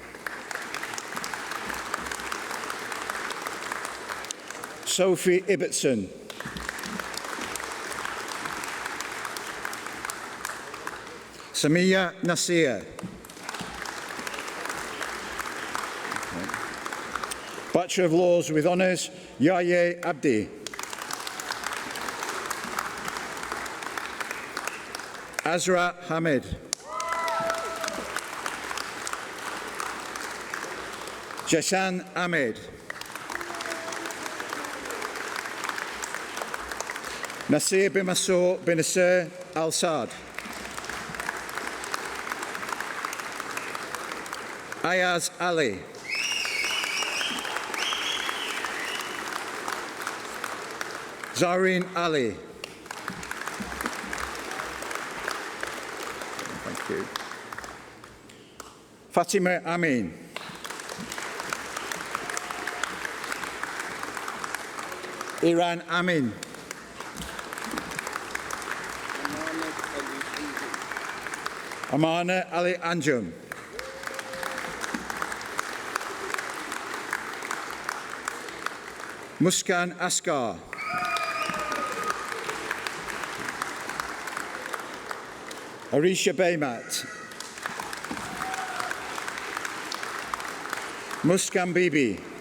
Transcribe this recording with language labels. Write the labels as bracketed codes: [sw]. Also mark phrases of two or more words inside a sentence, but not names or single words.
[en] Sophie Ibbotson. Samia Nasir. Bachelor of Laws with Honours, Yahya Abdi. Azra Hamid. Jeshan Ahmed. Nasir bin Mansour bin Nasser Al Saad. Ayaz Ali. Zareen Ali. Thank you. Fatima Amin. Iran Amin. Amana Ali Anjum. Muskan Asghar. Arisha Baymat. Muskan Bibi.